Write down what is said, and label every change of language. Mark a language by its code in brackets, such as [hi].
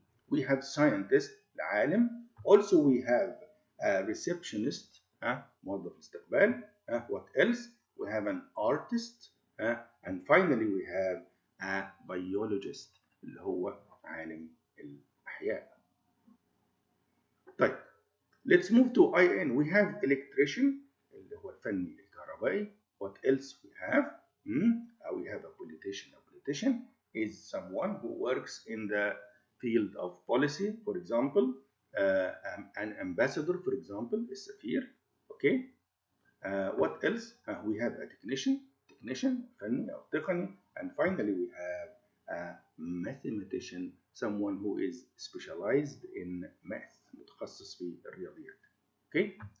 [en] We have scientist, العالم. Also we have a receptionist, [ar] موظف استقبال. [en] What else? We have an artist. And finally we have a biologist, [ar] اللي هو عالم الأحياء. [en] طيب, let's move to IN. We have electrician, [ar] اللي هو الفني الكهربائي. [en] What else we have? We have a politician. A politician is someone who works in the field of policy, for example, an ambassador, for example, السفير. Okay. What else? We have a technician, [ar] فني أو تقني. [en] And finally we have a mathematician, someone who is specialized in math, [ar] متخصص في الرياضيات. [en] Okay.